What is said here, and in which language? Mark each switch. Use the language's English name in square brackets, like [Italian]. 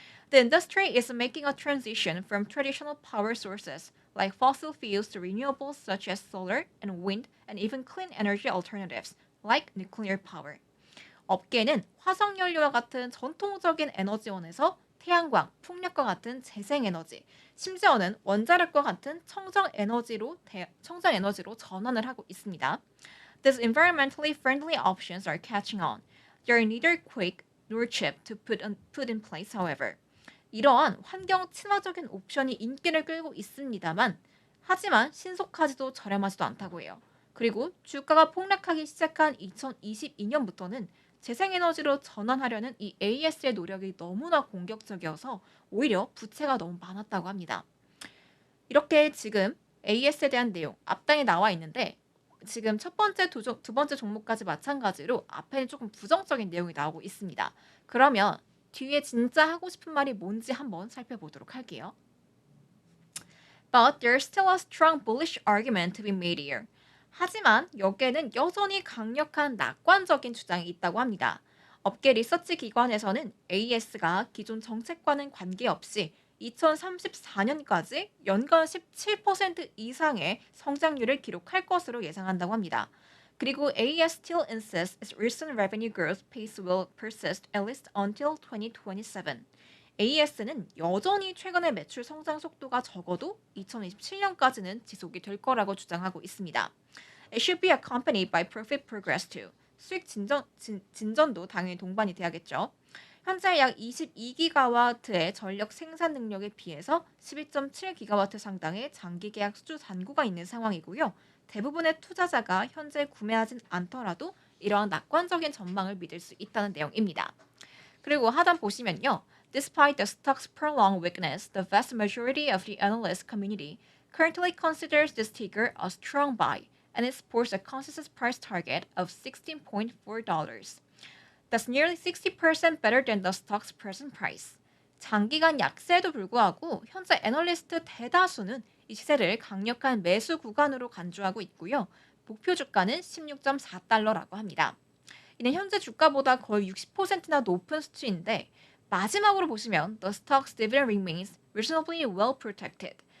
[English] The industry is making a transition from traditional power sources like fossil fuels to renewables such as solar and wind and even clean energy alternatives like nuclear power. [Korean] 업계는 화석연료와 같은 전통적인 에너지원에서 태양광, 풍력과 같은 재생에너지, 심지어는 원자력과 같은 청정에너지로 전환을 하고 있습니다. [English] These environmentally friendly options are catching on. They are neither quick nor cheap to put in place, however. [Korean] 이러한 환경 친화적인 옵션이 인기를 끌고 있습니다만 하지만 신속하지도 저렴하지도 않다고 해요. 그리고 주가가 폭락하기 시작한 2022년부터는 재생에너지로 전환하려는 이 AES의 노력이 너무나 공격적이어서 오히려 부채가 너무 많았다고 합니다. 이렇게 지금 AES에 대한 내용 앞단에 나와 있는데 지금 첫 번째, 두 번째 종목까지 마찬가지로 앞에는 조금 부정적인 내용이 나오고 있습니다. 그러면 뒤에 진짜 하고 싶은 말이 뭔지 한번 살펴보도록 할게요. [English] But there's still a strong bullish argument to be made here. [Korean] 하지만 여기에는 여전히 강력한 낙관적인 주장이 있다고 합니다. 업계 리서치 기관에서는 AES가 기존 정책과는 관계없이 2034년까지 연간 17% 이상의 성장률을 기록할 것으로 예상한다고 합니다. 그리고 [English] AES still insists its recent revenue growth pace will persist at least until 2027. [Korean] AES는 여전히 최근의 매출 성장 속도가 적어도 2027년까지는 지속이 될 거라고 주장하고 있습니다. [English] It should be accompanied by profit progress too. [Korean] 수익 진전도 당연히 동반이 돼야겠죠. 현재 약 22기가와트의 전력 생산 능력에 비해서 12.7기가와트 상당의 장기 계약 수주 잔고가 있는 상황이고요. 대부분의 투자자가 현재 구매하진 않더라도 이러한 낙관적인 전망을 믿을 수 있다는 내용입니다. 그리고 하단 보시면요. [English] Despite the stock's prolonged weakness, the vast majority of the analyst community currently considers this ticker a strong buy, and it supports a consensus price target of $16.4. That's nearly 60% better than the stock's present price. [Korean] 장기간 약세에도 불구하고 현재 애널리스트 대다수는 이 시세를 강력한 매수 구간으로 간주하고 있고요. 목표 주가는 16.4달러라고 합니다. 이는 현재 주가보다 거의 60%나 높은 수치인데 마지막으로 보시면 [English] The stock's dividend remains reasonably well protected.